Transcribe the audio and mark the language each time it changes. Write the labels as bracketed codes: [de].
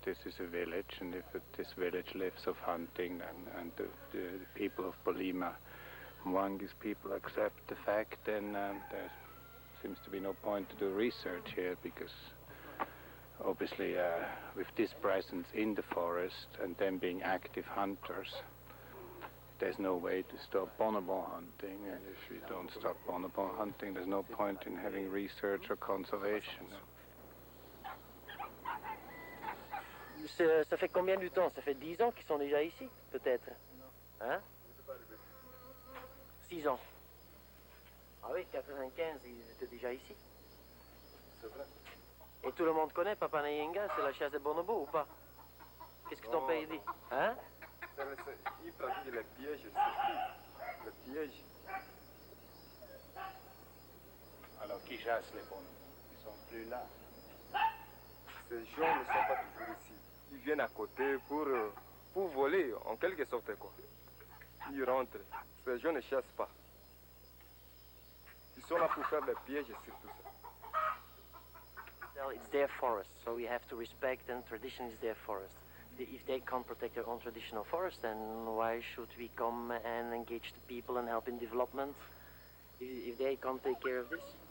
[en] This is a village, and if this village lives of hunting, and the people of Bolima, Mwangis people accept the fact, then there seems to be no point to do research here, because obviously with this presence in the forest and them being active hunters, there's no way to stop bonobo hunting, and if you don't stop bonobo hunting, there's no point in having research or conservation. [fr] Ça fait combien de temps? Ça fait 10 ans qu'ils sont déjà ici, peut-être? Hein? 6 ans. Ah oui, 95, ils étaient déjà ici. C'est vrai. Et tout le monde connaît Papa Nayenga, c'est la chasse des bonobos ou pas? Qu'est-ce que ton père dit? Hein? Il pratique les pièges, surtout. Les pièges. Alors, qui chasse les bonobos? Ils sont plus là. Ces gens ne sont pas toujours ici. Ils viennent à côté pour voler, en quelque sorte, quoi. Ils rentrent. Ces gens ne chassent pas. Ils sont là pour faire les pièges et surtout ça. [en] Well, it's their forest, so we have to respect, and tradition is their forest. If they can't protect their own traditional forest, then why should we come and engage the people and help in development if they can't take care of this?